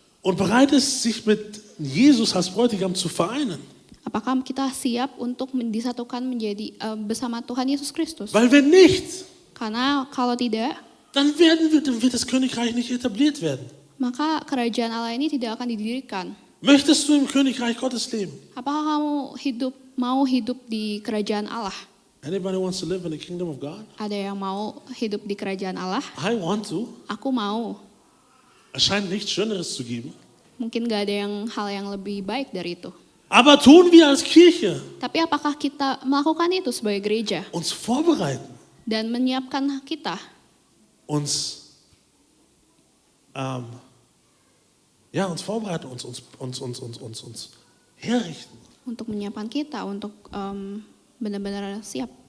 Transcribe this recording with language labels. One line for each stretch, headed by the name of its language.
German: Und bereit ist, sich mit Jesus als Bräutigam zu vereinen.
Indonesian: Apakah kita siap untuk disatukan menjadi bersama Tuhan Yesus Kristus?
German: Weil wenn nicht,
Indonesian: Karena kalau tidak,
German: dann wird das Königreich nicht etabliert werden.
Indonesian: maka kerajaan Allah ini tidak akan didirikan.
German: Möchtest du im Königreich Gottes leben?
Indonesian: Apakah kamu mau hidup di kerajaan Allah?
English: Anybody wants to live in the kingdom of God?
Indonesian: Ada yang mau hidup di kerajaan Allah?
English: I want to.
Indonesian: Aku mau.
German: Es scheint nichts Schöneres zu geben.
Indonesian: Mungkin gak ada hal yang lebih baik dari itu.
German: Aber tun wir als Kirche
Indonesian: Tapi apakah kita melakukan itu sebagai gereja
German: uns vorbereiten,
Indonesian: dan menyiapkan kita
German: uns vorbereiten, uns herrichten,
Indonesian: untuk menyiapkan kita untuk benar-benar siap